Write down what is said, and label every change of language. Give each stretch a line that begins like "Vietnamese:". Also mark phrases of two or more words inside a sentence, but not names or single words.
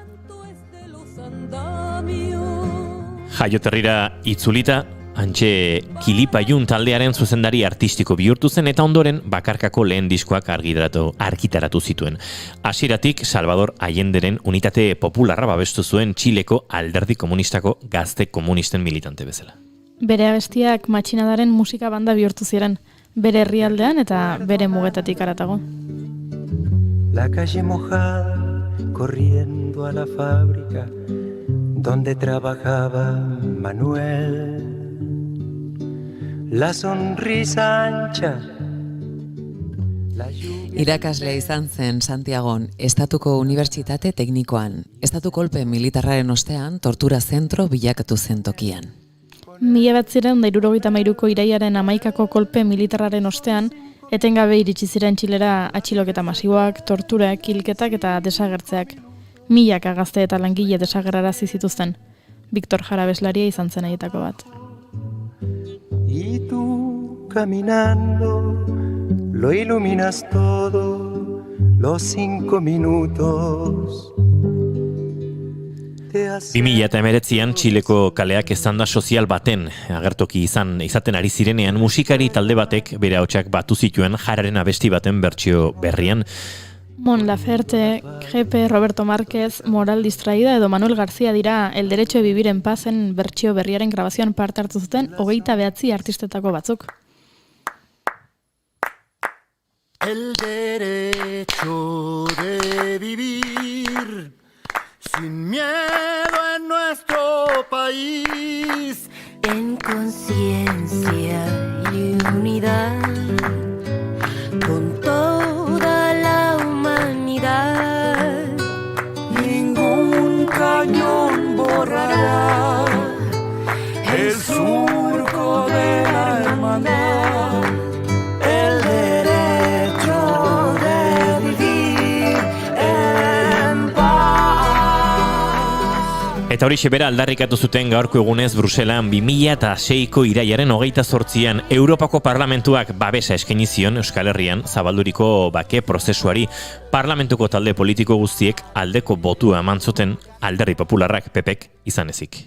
Basque: Jaioterrira itzulita, Antxe Kilipaiun taldearen zuzendari artistiko bihurtu zen eta ondoren bakarkako lehen diskoak argitaratu zituen. Hasieratik Salvador Allenderen unitate popularra babestu zuen Txileko alderdi komunistako gazte komunisten militante bezala. Bere abestiak matxinadaren musika banda bihurtu ziren, bere herrialdean eta bere mugetatik haratago.
Spanish: La calle mojada, corriendo a la fábrica donde trabajaba Manuel. La sonrisa ancha.
Basque: Irakaslea izan zen Santiagon, Estatuko Unibertsitate Teknikoan. Estatu kolpe militarraren ostean tortura zentro bilakatu zen tokian. 1973ko irailaren 11ko kolpe militarraren ostean, etengabe iritsi ziren Txilera atxiloketa masiboak, torturak, hilketak eta desagertzeak. Milaka gazte eta langile desagerrarazi zituzten. Victor Jara abeslaria izan zen haietako bat.
Spanish: Y tú caminando lo iluminas todo los 5 minutos.
Basque: 2019an Txileko kaleak eztanda sozial baten agertoki izaten ari zirenean musikari talde batek bere ahotsak batu zituen Jararen abesti baten bertsio berrian. Mon Laferte, Jepe, Roberto Márquez, Moral Distraída edo Manuel García dira El Derecho de Vivir en Pazen bertsio berriaren grabazioan parte hartu zuten 29 artistetako batzuk.
Spanish: El derecho de vivir sin miedo en nuestro país, En conciencia y unidad, con toda la humanidad. ningún cañón borrará el surco de la hermandad, el derecho de vivir en paz.
Basque: Eta hori bera aldarrikatu zuten gaurko egunez Bruselan 2006ko iraiaren 28an Europako Parlamentuak babesa eskaini zion Euskal Herrian zabalduriko bake prozesuari. Parlamentuko talde politiko guztiek aldeko botua eman zuten Alderdi Popularrak PPk izan ezik.